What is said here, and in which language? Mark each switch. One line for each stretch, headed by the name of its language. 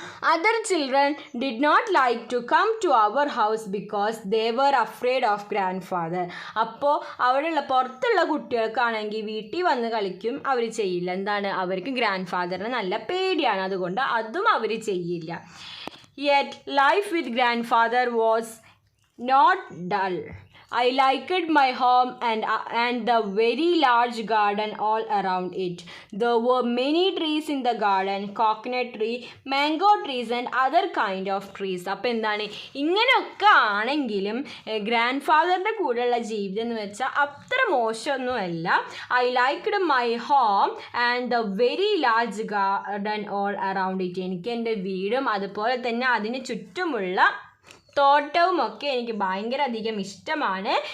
English: Other children did not like to come to our house because they were afraid of grandfather.
Malayalam: അപ്പോൾ അവിടെയുള്ള പുറത്തുള്ള കുട്ടികൾക്കാണെങ്കിൽ വീട്ടിൽ വന്ന് കളിക്കും അവർ ചെയ്യില്ല. എന്താണ്, അവർക്ക് ഗ്രാൻഡ് ഫാദറിനെ നല്ല പേടിയാണ്, അതുകൊണ്ട് അതും അവർ ചെയ്യില്ല.
English: Yet life with grandfather was not dull. I liked my home and the very large garden all around it. There were many trees in the garden, coconut tree, mango trees and other kind of trees.
Malayalam: അപ്പോൾ എന്താണ്, ഇങ്ങനെയൊക്കെ ആണെങ്കിലും grand ഫാദറിൻ്റെ കൂടെയുള്ള ജീവിതം എന്ന് വെച്ചാൽ അത്ര മോശമൊന്നുമല്ല.
English: I liked my home and the very large garden all around it.
Malayalam: എനിക്ക് എൻ്റെ വീടും അതുപോലെ തന്നെ അതിന് ചുറ്റുമുള്ള തോട്ടവുമൊക്കെ എനിക്ക് ഭയങ്കര അധികം ഇഷ്ടമാണ്.